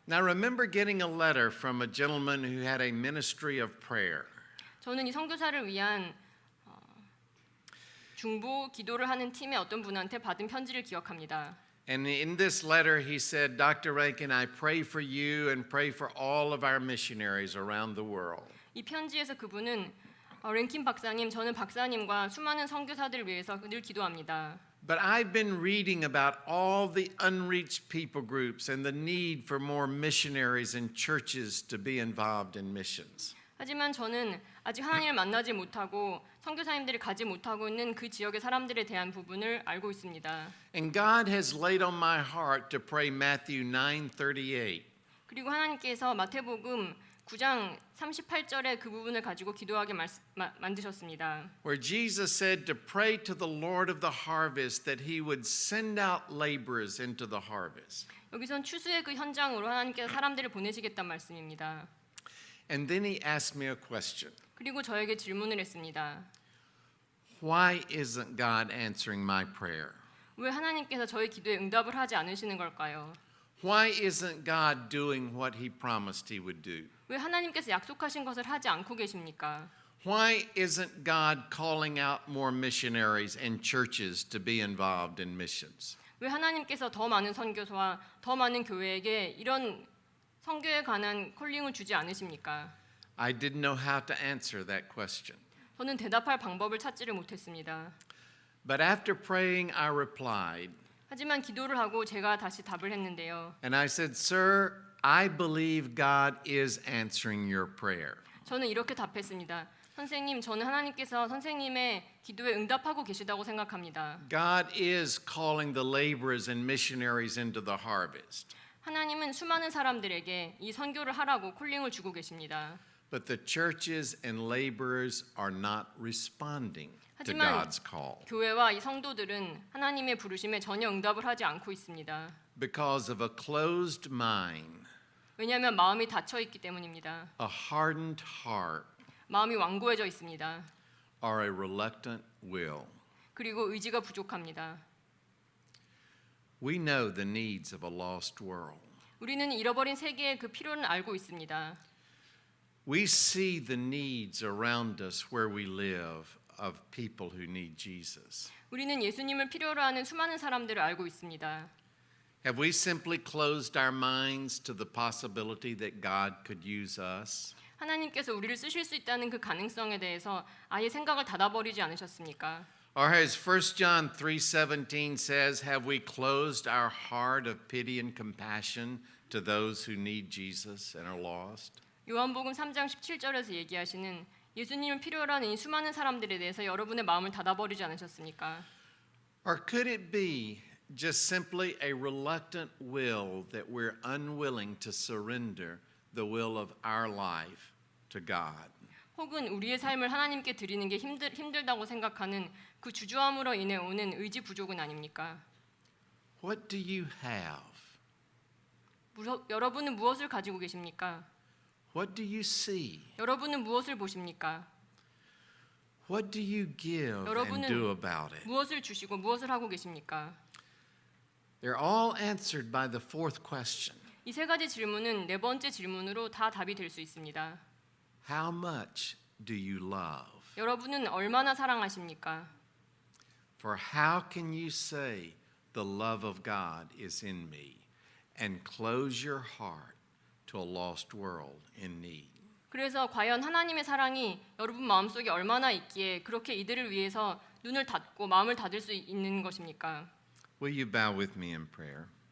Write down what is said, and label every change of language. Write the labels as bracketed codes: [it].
[en] Now remember getting a letter from a gentleman who had a ministry of prayer. [ko] 저는 이 선교사를 위한 중보 기도를 하는 팀의 어떤 분한테 받은 편지를 기억합니다. [en] And in this letter he said, Dr. Rankin, I pray for you and pray for all of our missionaries around the world. [ko] 이 편지에서 그분은 랭킨 박사님, 저는 박사님과 수많은 선교사들을 위해서 늘 기도합니다. [en] But I've been reading about all the unreached people groups and the need for more missionaries and churches to be involved in missions. [ko] 하지만 저는 아직 하나님을 만나지 못하고 선교사님들이 가지 못하고 있는 그 지역의 사람들에 대한 부분을 알고 있습니다. [en] And God has laid on my heart to pray Matthew 9:38. [ko] 그리고 하나님께서 마태복음 9장 38절의 그 부분을 가지고 기도하게 만드셨습니다. [en] Where Jesus said to pray to the Lord of the harvest that he would send out laborers into the harvest. [ko] 여기선 추수의 그 현장으로 하나님께서 사람들을 보내시겠다는 말씀입니다. [en] And then he asked me a question. [ko] 그리고 저에게 질문을 했습니다. [en] Why isn't God answering my prayer? [ko] 왜 하나님께서 저의 기도에 응답을 하지 않으시는 걸까요? [en] Why isn't God doing what he promised he would do? [ko] 왜 하나님께서 약속하신 것을 하지 않고 계십니까? [en] Why isn't God calling out more missionaries and churches to be involved in missions? [ko] 왜 하나님께서 더 많은 선교사와 더 많은 교회에게 이런 선교에 관한 콜링을 주지 않으십니까? [en] I didn't know how to answer that question. [ko] 저는 대답할 방법을 찾지를 못했습니다. [en] But after praying, I replied, [ko] 하지만 기도를 하고 제가 다시 답을 했는데요. [en] and I said, Sir, I believe God is answering your prayer. [ko] 저는 이렇게 답했습니다. 선생님, 저는 하나님께서 선생님의 기도에 응답하고 계시다고 생각합니다. [en] God is calling the laborers and missionaries into the harvest. [ko] 하나님은 수많은 사람들에게 이 선교를 하라고 콜링을 주고 계십니다. [en] But the churches and laborers are not responding to [ko] 하지만 [en] God's call [ko] 교회와 이 성도들은 하나님의 부르심에 전혀 응답을 하지 않고 있습니다. [en] because of a closed mind, [ko] 왜냐하면 마음이 닫혀 있기 때문입니다. [en] a hardened heart, [ko] 마음이 완고해져 있습니다. [en] or a reluctant will. [ko] 그리고 의지가 부족합니다. [en] We know the needs of a lost world. [ko] 우리는 잃어버린 세계의 그 필요를 알고 있습니다. [en] We see the needs around us where we live of people who need Jesus. [ko] 우리는 예수님을 필요로 하는 수많은 사람들을 알고 있습니다. [en] Have we simply closed our minds to the possibility that God could use us? [ko] 하나님께서 우리를 쓰실 수 있다는 그 가능성에 대해서 아예 생각을 닫아버리지 않으셨습니까? [en] Or as 1 John 3:17 says, have we closed our heart of pity and compassion to those who need Jesus and are lost? [ko] 요한복음 3장 17절에서 얘기하시는 예수님을 필요로 하는 이 수많은 사람들에 대해서 여러분의 마음을 닫아버리지 않으셨습니까? [en] Or could it be just simply a reluctant will that we're unwilling to surrender the will of our life to God? [ko] 혹은 우리의 삶을 하나님께 드리는 게 힘들다고 생각하는 그 주저함으로 인해 오는 의지 부족은 아닙니까? [en] What do you have? [ko] 여러분은 무엇을 가지고 계십니까? [en] What do you see? [ko] 여러분은 무엇을 보십니까? [en] What do you give and [ko] 여러분은 [en] do about it? [ko] 무엇을 주시고 무엇을 하고 계십니까? [en] They're all answered by the fourth question. [ko] 이 세 가지 질문은 네 번째 질문으로 다 답이 될 수 있습니다. [en] How much do you love? [ko] 여러분은 얼마나 사랑하십니까? [en] For how can you say the love of God is in me and close your heart to a lost world in need? [ko] 그래서 과연 하나님의 사랑이 여러분 마음속에 얼마나 있기에 그렇게 이들을 위해서 눈을 닫고 마음을 닫을 수 있는 것입니까? [en] Will you bow with me in prayer?